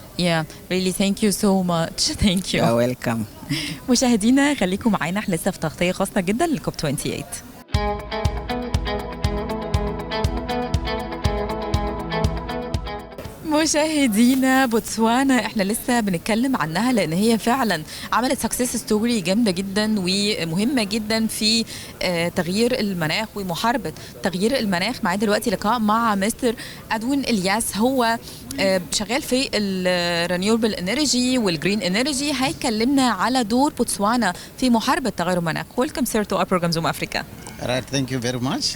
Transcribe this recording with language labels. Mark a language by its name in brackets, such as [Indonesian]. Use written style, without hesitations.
[English] Yeah, really thank you so much. Thank you. You're welcome. [Arabic] مشاهدينا خليكم معانا، احنا لسه في تغطية خاصة جدا للكوب 28. مشاهدينا بوتسوانا احنا لسه بنتكلم عنها لان هي فعلا عملت [English] success story [Arabic] جامده جدا ومهمه جدا في تغيير المناخ ومحاربه تغيير المناخ. معايا دلوقتي لقاء مع مستر ادوين الياس، هو شغال في [English] الرينيوبل انرجي والجرين انرجي، [Arabic] هيكلمنا على دور بوتسوانا في محاربه تغير المناخ. [English] Welcome sir to our program Zoom Africa. All right, thank you very much.